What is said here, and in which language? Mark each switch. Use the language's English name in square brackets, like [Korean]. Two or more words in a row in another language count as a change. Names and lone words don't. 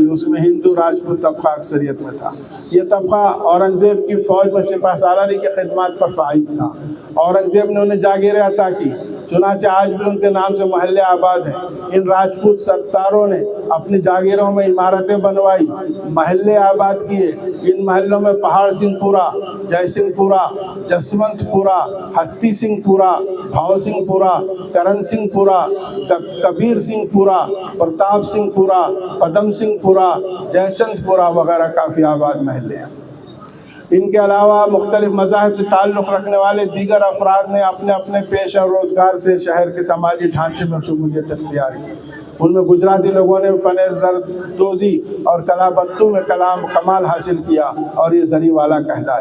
[Urdu] اس میں ہندو راجپوت طبقہ اکثریت میں تھا۔ یہ طبقہ اورنگزیب کی فوج میں سپہ سالاری کی خدمات پر فائز تھا۔ اورنگزیب نے انہیں جاگیریں عطا کی، چنانچہ آج بھی ان کے نام سے محلے آباد ہیں۔ ان راجپوت سرداروں نے اپنی جاگیروں میں عمارتیں بنوائی، محلے آباد کیے۔ ان محلوں میں پہاڑ سنگھ پورہ، جے سنگھ پورہ، جسونت پورہ، ہتی سنگھ پورہ، بھاؤ سنگھ پورہ، کرن سنگھ پورہ، کبیر سنگھ پورہ، پرتاپ سنگھ پورہ، پدم سنگھ پورہ، جے چند پورہ وغیرہ کافی آباد محلے ہیں۔ ان کے علاوہ مختلف مذاہب سے تعلق رکھنے والے دیگر افراد نے اپنے اپنے پیشہ اور روزگار سے شہر کے سماجی ڈھانچے میں شمولیت اختیار کی۔ ان میں گجراتی لوگوں نے فن زردوزی اور کلا بتو میں کمال حاصل کیا اور یہ زری والا کہلائے۔